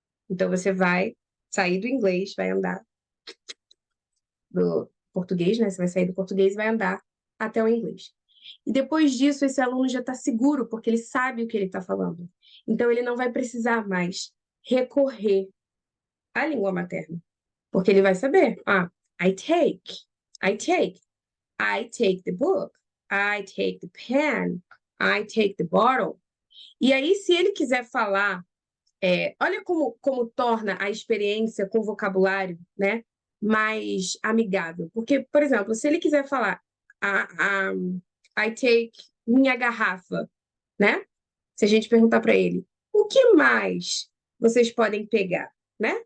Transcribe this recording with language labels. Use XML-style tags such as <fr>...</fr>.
<pt>Então, você vai sair do inglês, vai andar do português, né? Você vai sair do português e vai andar até o inglês. E depois disso, esse aluno já está seguro, porque ele sabe o que ele está falando. Então, ele não vai precisar mais recorrer à língua materna, porque ele vai saber.</pt> <en>I take, I take, I take the book, I take the pen, I take the bottle.</en> <pt>E aí, se ele quiser falar, olha como torna a experiência com vocabulário, né, mais amigável. Porque, por exemplo, se ele quiser falar,</pt> <en>I take</en> <pt>minha garrafa, né? Se a gente perguntar para ele, o que mais vocês podem pegar, né?</pt>